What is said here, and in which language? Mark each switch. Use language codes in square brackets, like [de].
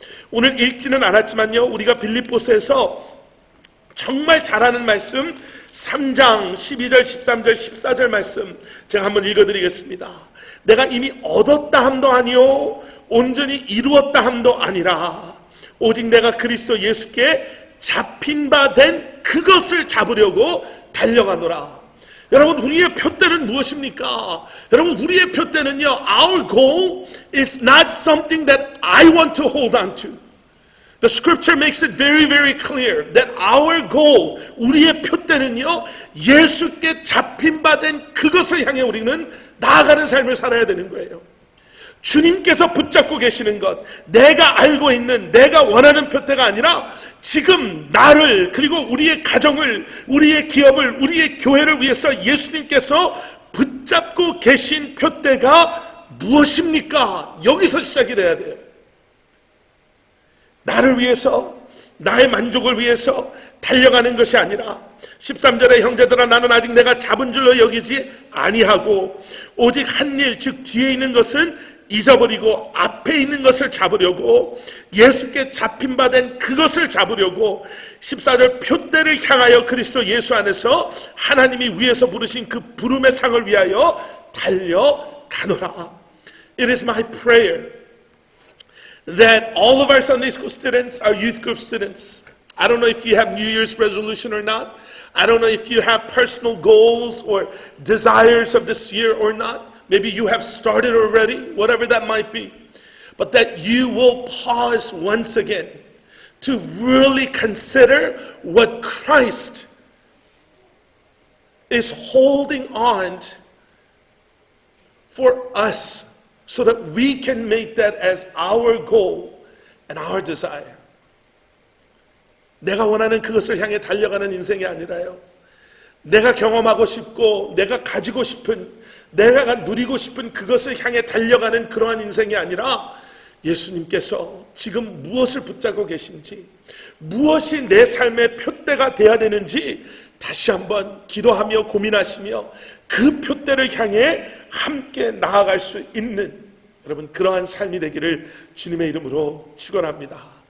[ko] 오늘 읽지는 않았지만요, 우리가 빌립보서에서 정말 잘하는 말씀 3장 12절 13절 14절 말씀 제가 한번 읽어드리겠습니다. 내가 이미 얻었다 함도 아니요 온전히 이루었다 함도 아니라 오직 내가 그리스도 예수께 잡힌 바 된 그것을 잡으려고 달려가노라. 여러분, 우리의 표대는 무엇입니까? 여러분, 우리의 표대는요, [en] our goal is not something that I want to hold on to. The scripture makes it very, very clear that our goal, [ko] 우리의 표대는요, 예수께 잡힌 바 된 그것을 향해 우리는 나아가는 삶을 살아야 되는 거예요. 주님께서 붙잡고 계시는 것, 내가 알고 있는, 내가 원하는 표대가 아니라 지금 나를, 그리고 우리의 가정을, 우리의 기업을, 우리의 교회를 위해서 예수님께서 붙잡고 계신 표대가 무엇입니까? 여기서 시작이 돼야 돼요. 나를 위해서, 나의 만족을 위해서 달려가는 것이 아니라 13절에 형제들아 나는 아직 내가 잡은 줄로 여기지 아니하고 오직 한 일, 즉 뒤에 있는 것은 잊어버리고 앞에 있는 것을 잡으려고, 예수께 잡힌 바 된 그것을 잡으려고 14절 표대를 향하여 그리스도 예수 안에서 하나님이 위에서 부르신 그 부름의 상을 위하여 달려가노라. [en] It is my prayer that all of our Sunday school students, our youth group students, I don't know if you have New Year's resolution or not. I don't know if you have personal goals or desires of this year or not. Maybe you have started already, whatever that might be. But that you will pause once again to really consider what Christ is holding on for us so that we can make that as our goal and our desire. [ko] 내가 원하는 그것을 향해 달려가는 인생이 아니라요, 내가 경험하고 싶고 내가 가지고 싶은, 내가 누리고 싶은 그것을 향해 달려가는 그러한 인생이 아니라 예수님께서 지금 무엇을 붙잡고 계신지, 무엇이 내 삶의 표대가 되어야 되는지 다시 한번 기도하며 고민하시며 그 표대를 향해 함께 나아갈 수 있는 여러분 그러한 삶이 되기를 주님의 이름으로 축원합니다.